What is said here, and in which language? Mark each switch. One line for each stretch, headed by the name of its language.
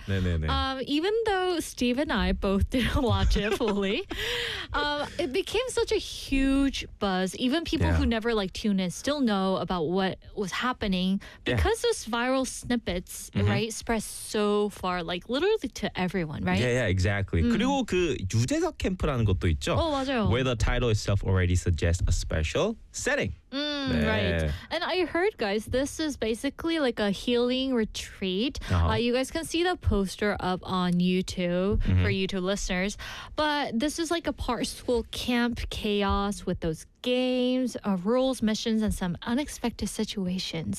Korean: 네.
English: Even though Steve and I both didn't watch it fully, it became such a huge buzz. Even people who never like tune in still know about what was happening because those viral snippets, mm-hmm. right, spread so far, like literally to everyone, right? Yeah, exactly. Mm.
Korean: 그리고 그 유재석 캠프라는 것도 있죠. Oh, 맞아요.
English: Where the title itself already suggests a special setting. Right. And I heard, guys, this is basically like a healing retreat. Uh-huh. You guys can see the poster up on YouTube mm-hmm. for YouTube listeners. But this is like a part school camp chaos with those games, rules, missions, and some unexpected situations.